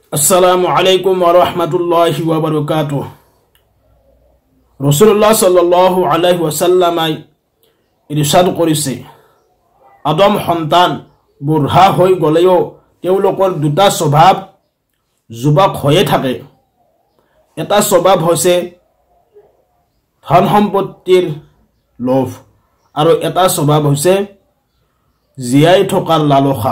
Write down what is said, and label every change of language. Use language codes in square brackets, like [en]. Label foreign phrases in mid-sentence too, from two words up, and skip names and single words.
[ar] السلام عليكم ورحمة الله وبركاته. [as] রাসূলুল্লাহ [ar] صلى الله عليه وسلم [as] ইরশাদ কৰিছে, আদম সন্তান বুঢ়া হৈ গলেও তেওঁলোকৰ দুটা স্বভাৱ যুৱক হৈয়ে থাকে। এটা স্বভাৱ হৈছে ধন সম্পত্তিৰ লোভ আৰু এটা স্বভাৱ হৈছে জীয়াই থকাৰ লালসা।